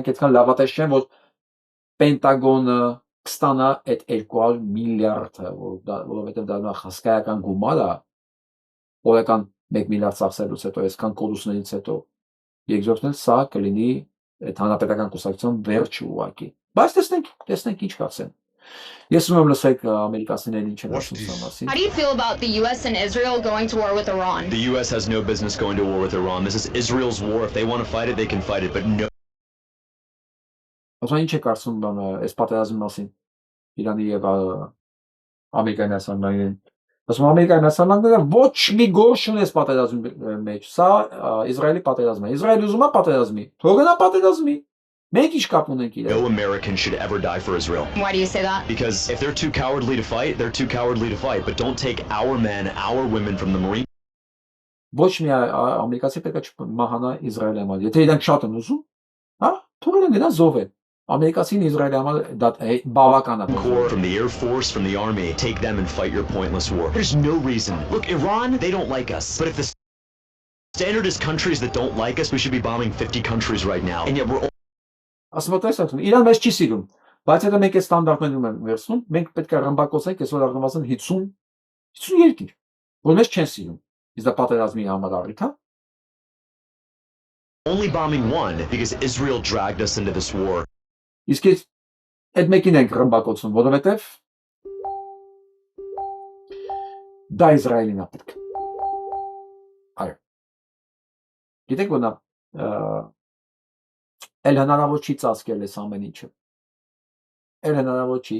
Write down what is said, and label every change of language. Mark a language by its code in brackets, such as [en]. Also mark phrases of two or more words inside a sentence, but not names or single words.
[hy] իրանք այդքան լավատես չեն, որ Պենտագոնը կստանա այդ 200 միլիարդը, որովհետև դա հսկայական գումար է, օրական 1 միլիարդ ծախսելուց հետո, այսքան կորուստներից հետո, երկրորդն էլ սա կլինի այդ հանրապետական կուսակցության վերջը ուղղակի։ Բայց տեսնենք ինչ կասեն։ [en] Yes, let's take America's international. How do you feel about the U.S. and Israel going to war with Iran? The U.S. has no business going to war with Iran. This is Israel's war. If they want to fight it, they can fight it, but no. [hy] Ասա ինչ է կարծում բանը այս պատերազմի մասին Իրանի եւ Ամերիկայի Միացյալ Նահանգների։ Ասում Ամերիկայի Միացյալ Նահանգները ոչ մի գործ չունի այս պատերազմի մեջ։ Սա Իսրայելի պատերազմն է։ Իսրայելը ուզում է պատերազմի։ Թողնա պատերազմի։ Մենք ինչ կապ ունենք իրար։ [en] No American should ever die for Israel. Why do you say that? Because if they're too cowardly to fight, they're too cowardly to fight. But don't take our men, our women from the Marine. [hy] Ոչ մի ամերիկացի պետք է մահանա Իսրայելի համար։ Եթե իրանք շատ են ուզում, հա, թողել են գնա զոհել։ ամերիկացին Իսրայելի համար դա բավական է։ [en] Corps, from the Air Force, from the Army, take them and fight your pointless war. There's no reason. Look, Iran, they don't like us. But if the standard is countries that don't like us, we should be bombing 50 countries right now. And yet we're all... [hy] Ասում եմ, Իրան մեզ չի սիրում, բայց եթե մենք այս ստանդարտներում ենք վերցնում, մենք պետք է ռմբակոծենք այսօր առնվազն 50 երկիր, որ մեզ չեն սիրում։ Իսկ դա պատերազմի համար առիթ է։ [en] Only bombing one because Israel dragged us into this war. [hy] Իսկ այդ մեկին ենք ռմբակոծում, որովհետև դա Իսրայելին է պետք։ Այո։ Գիտեք որ նա էլ հնարավոր չի ծածկել այս ամեն ինչը։ Էլ հնարավոր չի։